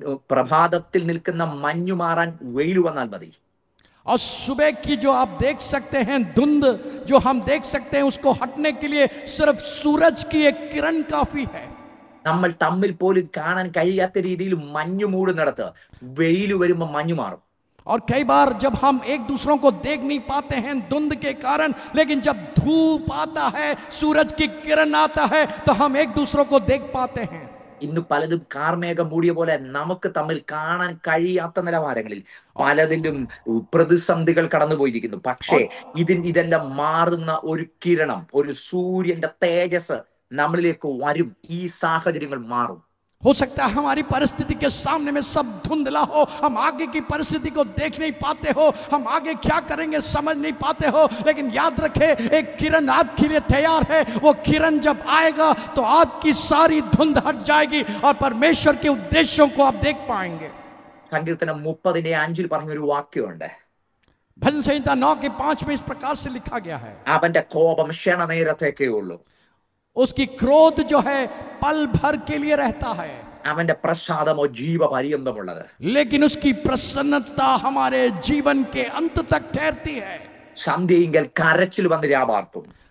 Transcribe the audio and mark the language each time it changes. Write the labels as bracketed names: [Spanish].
[Malayalam] പ്രഭാതത്തിൽ നിൽക്കുന്ന മഞ്ഞു മാറാൻ വെയിൽ വന്നാൽ മതി. [Hindi] और सुबह की जो आप देख सकते हैं धुंध, जो हम देख सकते हैं, उसको हटने के लिए सिर्फ सूरज की एक किरण काफी है. [Malayalam] നമ്മൾ തമ്മിൽ പോലും കാണാൻ കഴിയാത്ത രീതിയിൽ മഞ്ഞു മൂടുന്നിടത്ത് വെയിൽ വരുമ്പോൾ മഞ്ഞു മാറും. [Hindi] और कई बार जब हम एक दूसरों को देख नहीं पाते हैं धुंध के कारण, लेकिन जब धूप आता है, सूरज की किरण आता है, तो हम एक दूसरों को देख पाते हैं. [Malayalam] ഇന്ന് പലതും കാർമേഘം മൂടിയ പോലെ നമുക്ക് തമ്മിൽ കാണാൻ കഴിയാത്ത നിലവാരങ്ങളിൽ പലതിലും പ്രതിസന്ധികൾ കടന്നുപോയിരിക്കുന്നു. പക്ഷേ ഇതെല്ലാം മാറുന്ന ഒരു കിരണം, ഒരു സൂര്യന്റെ തേജസ് നമ്മളിലേക്ക് വരും. ഈ സാഹചര്യങ്ങൾ മാറും. [Hindi] हो सकता है हमारी परिस्थिति के सामने में सब धुंधला हो, हम आगे की परिस्थिति को देख नहीं पाते हो, हम आगे क्या करेंगे समझ नहीं पाते हो, लेकिन याद रखें, एक किरण आपके लिए तैयार है. वो किरण जब आएगा तो आपकी सारी धुंध हट जाएगी और परमेश्वर के उद्देश्यों को आप देख पाएंगे. [Malayalam] സങ്കീർത്തനം 30:5 പറഞ്ഞൊരു വാക്യമുണ്ട്. [Hindi] भजन संहिता 9:5 में इस प्रकार से लिखा गया है, [Malayalam] അവന്റെ കോപം ക്ഷണനേരത്തേക്കേ ഉള്ളൂ, [Hindi] उसकी क्रोध जो है पल भर के लिए रहता है, [Malayalam] അവന്റെ പ്രസാദമോ ജീവപര്യന്തമുള്ളത്. [Hindi] लेकिन उसकी प्रसन्नता हमारे जीवन के अंत तक ठहरती है. [Malayalam] സന്ധ്യയെങ്കിൽ കരച്ചിൽ വന്ന് രാപാർക്കും.